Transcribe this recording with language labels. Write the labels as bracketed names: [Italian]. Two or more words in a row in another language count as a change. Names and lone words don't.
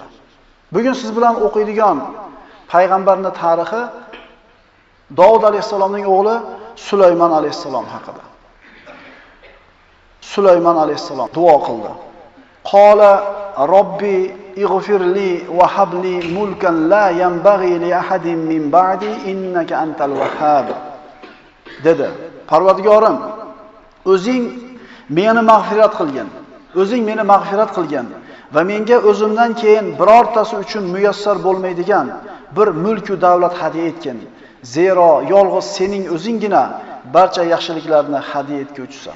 [Uzbek] Bugun siz bilan o'qiydigan payg'ambarning tarixi Davud alayhissalomning o'g'li Sulaymon alayhissalom haqida. Sulaymon alayhissalom duo qildi. [Arabic] قال رب اغفر لي وهب لي ملكا لا ينبغي لأحد من بعدي إنك أنت الوهاب. [Uzbek] Dedi. Parvardigorim, o'zing meni mag'firat qilgin. O'zing meni mag'firat qilgin va menga o'zimdan keyin birortasi uchun muyassar bo'lmaydigan bir mulk va davlat hadya etgin. Zero yolg'iz sening o'zinggina barcha yaxshiliklarni hadya etguvchisan.